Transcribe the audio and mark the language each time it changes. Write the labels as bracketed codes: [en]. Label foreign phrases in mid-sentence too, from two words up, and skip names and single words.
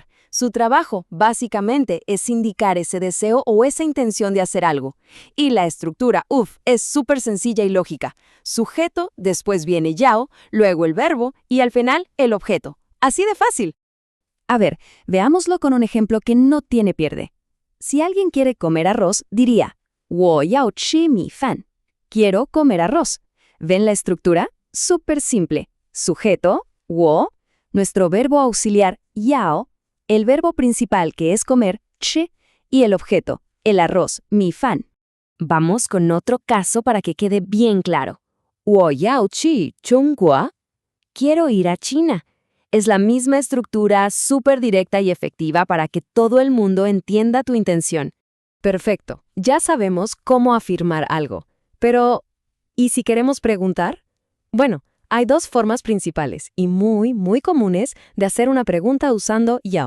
[es] Su trabajo, básicamente, es indicar ese deseo o esa intención de hacer algo. Y la estructura, es súper sencilla y lógica. Sujeto, después viene yao, luego el verbo y al final el objeto. Así de fácil. A ver, veámoslo con un ejemplo que no tiene pierde. Si alguien quiere comer arroz, diría, [zh] 我要吃米饭. [es] Quiero comer arroz. ¿Ven la estructura? Súper simple. Sujeto, 我, nuestro verbo auxiliar, yao, el verbo principal que es comer, chi, y el objeto, el arroz, [zh] 米饭. [es] Vamos con otro caso para que quede bien claro. [zh] 我要去中国. [es] Quiero ir a China. Es la misma estructura súper directa y efectiva para que todo el mundo entienda tu intención. Perfecto, ya sabemos cómo afirmar algo. Pero, ¿y si queremos preguntar? Bueno, hay 2 formas principales y muy comunes de hacer una pregunta usando yao.